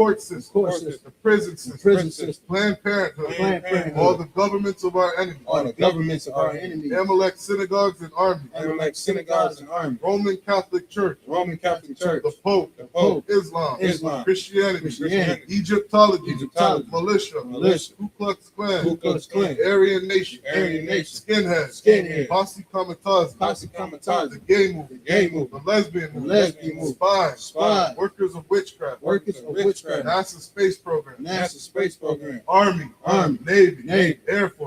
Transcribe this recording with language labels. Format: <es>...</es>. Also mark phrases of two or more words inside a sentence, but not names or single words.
<en>court system, court system, the prison the system, prison system, Planned Parenthood, Planned Parenthood, all the governments of our enemies, all the governments of our enemies, Amalek synagogues and armies, Amalek synagogues and armies, Roman Catholic Church, Roman Catholic Church, the Pope, the Pope, Islam, Islam, Christianity, Christianity, Egyptology, Egyptology, militia, militia, Ku Klux Klan, Ku Klux Klan, Aryan Nation, Aryan Nation, Skinheads, Skinheads, Posse Kamikaze, Posse Kamikaze, the gay the movement, gay the movement, lesbian the movement, lesbian movement, spies, spies, workers of witchcraft, workers of witchcraft, NASA space program, NASA space program, Army, Army, Navy, Navy, Air Force,</en>